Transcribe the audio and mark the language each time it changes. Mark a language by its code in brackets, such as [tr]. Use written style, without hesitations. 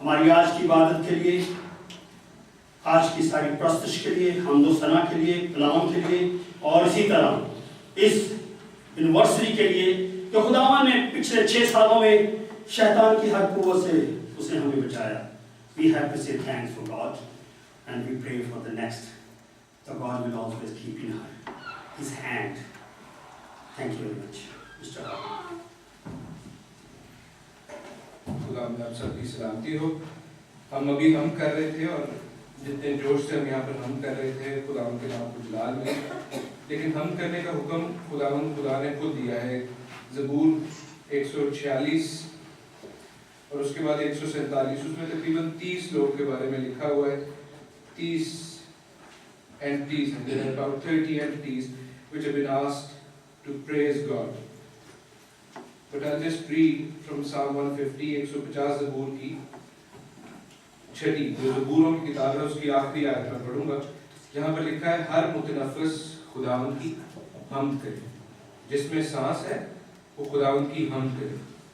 [hi] हमारी आज की इबादत के लिए, आज की सारी प्रस्तुति के लिए, हमदो सना के लिए, कलाम के लिए और इसी तरह इस यूनिवर्सिटी के लिए जो खुदावन ने पिछले 6 सालों में शैतान की हर कुव्वत से उसने हमें बचाया। [en] We have to say thanks for God and we pray for the next. The God will always keep in His hand. Thank you very much, Mr. Harun. [hi] खुदा में आप सबकी सलामती हो। हम अभी हम कर रहे थे और जितने जोश से हम यहाँ पर हम कर रहे थे खुदा के नाम को जलाल में, लेकिन हम करने का हुक्म खुदा ने खुद दिया है। ज़बूर 146 और उसके बाद 147, उसमें तकरीबन 30 लोग के बारे में लिखा हुआ है। [en] 30 entities, and there are about 30 entities which have been asked to praise God. But I'll just read from Psalm 150, [hi] 150 ज़बूर की 6ठी, जो ज़बूरों की किताब है उसकी आखिरी आयत में पढ़ूंगा, जहाँ पर लिखा है हर मुतनफ़िस खुदावंद की हम्द करे, जिसमें सांस है वो खुदावंद की हम्द करे।